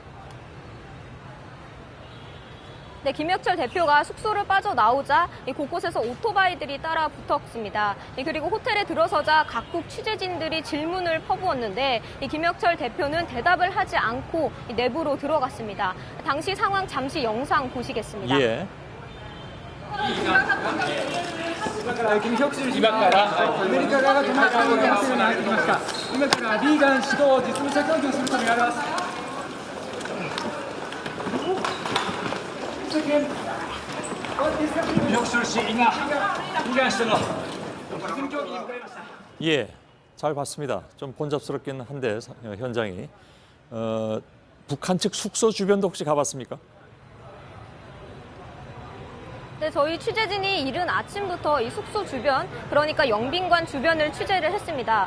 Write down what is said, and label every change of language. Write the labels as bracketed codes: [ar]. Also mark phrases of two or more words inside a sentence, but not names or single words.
[ko] 네, 김혁철 대표가 숙소를 빠져나오자 곳곳에서 오토바이들이 따라 붙었습니다. 그리고 호텔에 들어서자 각국 취재진들이 질문을 퍼부었는데 김혁철 대표는 대답을 하지 않고 내부로 들어갔습니다. 당시 상황 잠시 영상 보시겠습니다. 예. [ja] 今からアメリカ側が止まっているホテルに入ってきました。今からビーガン指導実務者協議をするとみられます。김혁철 씨, 비간 指導の実務協議に向かいました。 [ko] 예, 잘 봤습니다. 좀 번잡스럽긴 한데 현장이. 북한 측 숙소 주변도 혹시 가봤습니까? 네, 저희 취재진이 이른 아침부터 이 숙소 주변, 그러니까 영빈관 주변을 취재를 했습니다.